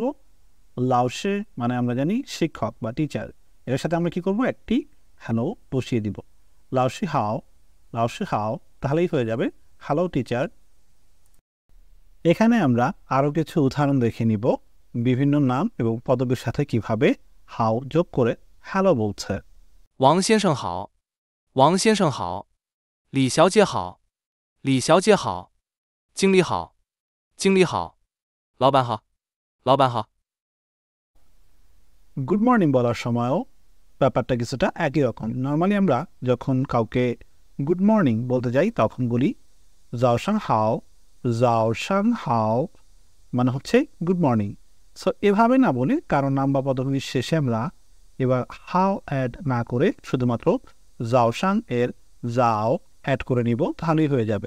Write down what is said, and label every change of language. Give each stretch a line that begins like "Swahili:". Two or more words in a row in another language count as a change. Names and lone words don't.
Bangla: লাওশে মানে আমরা জানি শিক্ষক বা টিচার, এর সাথে আমরা কি করব? একটি হ্যালো বসিয়ে দিব।
Chinese: 老师好，老师好,
Bangla: তাহলেই হয়ে যাবে
English: hello teacher.
Bangla: এখানে আমরা আরও কিছু উদাহরণ দেখে নিব বিভিন্ন নাম এবং পদবীর সাথে কিভাবে হাও যোগ করে হ্যালো বলছে।
Chinese: 王先生好，王先生好，李小姐好，李小姐好，经理好，经理好，老板好，老板好。
English: good morning
Bangla: বলার সময়ও ব্যাপারটা কিছুটা একই রকম। নর্মালি আমরা যখন কাউকে
English: good morning
Bangla: বলতে যাই, তখন বলি
Chinese: 早上好，早上好,
Bangla: মানে হচ্ছে
English: good morning.
Bangla: সো এভাবে না বলে কারণ নাম বা পদবীর শেষে আমরা এবার হাও অ্যাড না করে শুধুমাত্র জাওশাং এর জাও অ্যাড করে নিব, তাহলেই হয়ে যাবে।